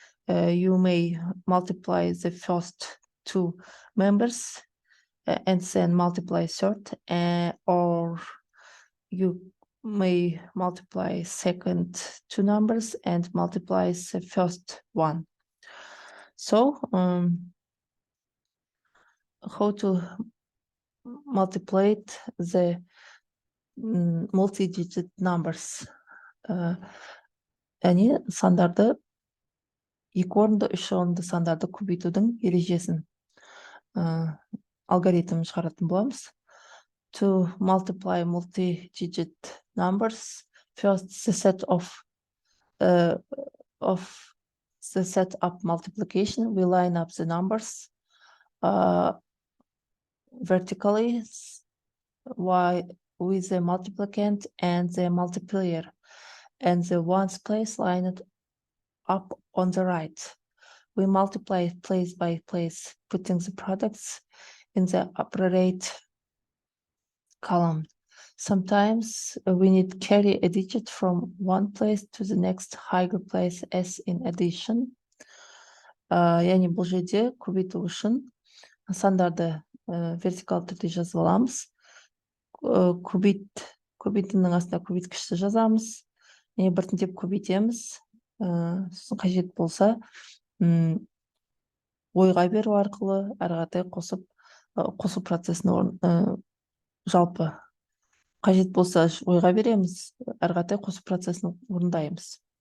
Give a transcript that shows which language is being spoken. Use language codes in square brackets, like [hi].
[en] You may multiply the first two members and then multiply third, or you may multiply second two numbers and multiply the first one. So how to multiply the multi-digit numbers? [kk] Яғни сандарды, екі орынды, үш орынды сандарды көбейтудің ережесін, алгоритм шығаратын боламыз. [en] To multiply multi-digit numbers, first the set up multiplication, we line up the numbers vertically with the multiplicand and the multiplier, and the ones place lined up on the right. We multiply place by place, putting the products in the upper right column. Sometimes we need to carry a digit from one place to the next higher place as in addition. [kk] Яғни бұл жерде көбейту үшін сандарды вертикал түрде жазып аламыз. Көбейтінің астына көбейткішті жазамыз. Біртіндеп көбейтеміз. Сосын қажет болса, ойға беру арқылы әрі қаратай қосу процесін жалпы қажет болса ойға береміз, әрі қаратай қосу процесін орындаймыз.